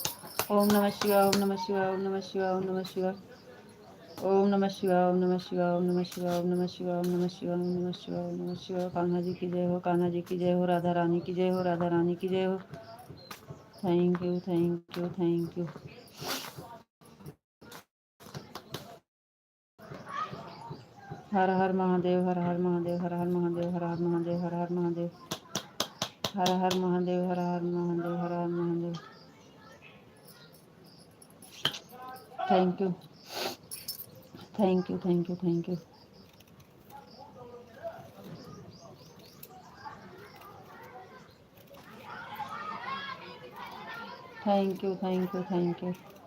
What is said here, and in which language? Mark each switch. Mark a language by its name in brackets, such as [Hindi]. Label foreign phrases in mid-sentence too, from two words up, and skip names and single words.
[Sanskrit] ओम नमः शिवाय, ओम नमः शिवाय, ओम नमः शिवाय, ओम नमः शिवाय, ओम नमः शिवाय, ओम नमः शिवाय, ओम नमः शिवाय, ओम नमः शिवाय, ओम नमः शिवाय, ओम नमः शिवाय, ओम नमः शिवाय। [Hindi] कान्हा जी की जय हो, कान्हा जी की जय हो, राधा रानी की जय हो, राधा रानी की जय हो। [English] Thank you, thank you, thank you. [Hindi] हर हर महादेव, हर हर महादेव, हर हर महादेव, हर हर महादेव, हर हर महादेव, हर हर महादेव, हर हर महादेव, हर हर महादेव। [English] Thank you, thank you, thank you, thank you. Thank you, thank you, thank you.